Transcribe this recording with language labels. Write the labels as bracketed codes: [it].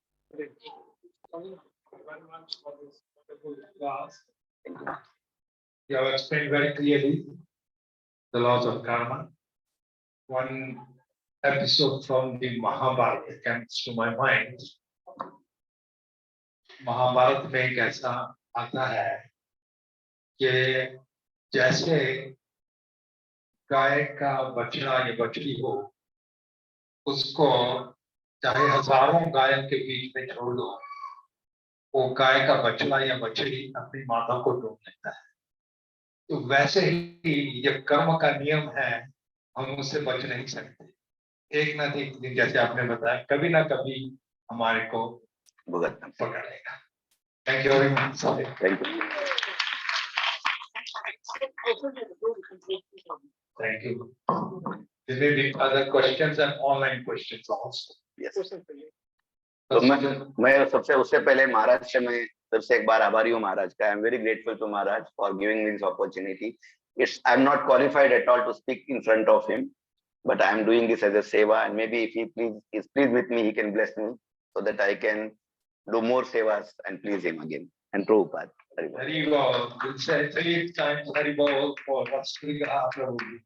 [en] Thank you very much for this wonderful class. You have explained very clearly the laws of karma. One episode from the Mahabharata comes to my mind. [hi] Mahabharat में एक ऐसा आता है कि जैसे गाय का बछड़ा या बछड़ी हो, उसको चाहे हजारों गायों के बीच में छोड़ दो, वो गाय का बछड़ा या बछड़ी अपनी माता को ढूंढ लेता है। तो वैसे ही ये कर्म का नियम है, हम उससे बच नहीं सकते। एक ना एक दिन, जैसे आपने बताया, कभी ना कभी हमारे को पकड़ेगा। [en] Thank you very much. Thank you. There may be other questions and online questions also. Yes. [hi] तो मैं सबसे उससे पहले महाराज से मैं सबसे एक बार आभारी हूँ महाराज का। [en] I am very grateful to Maharaj for giving me this opportunity. It's I'm not qualified at all to speak in front of him, but I am doing this as a seva, and maybe if he is pleased with me, he can bless me so that I can do more sevas and please him again. And Prabhupada. Hari Bol. We'll say 3 times Hari Bol for what's going to happen.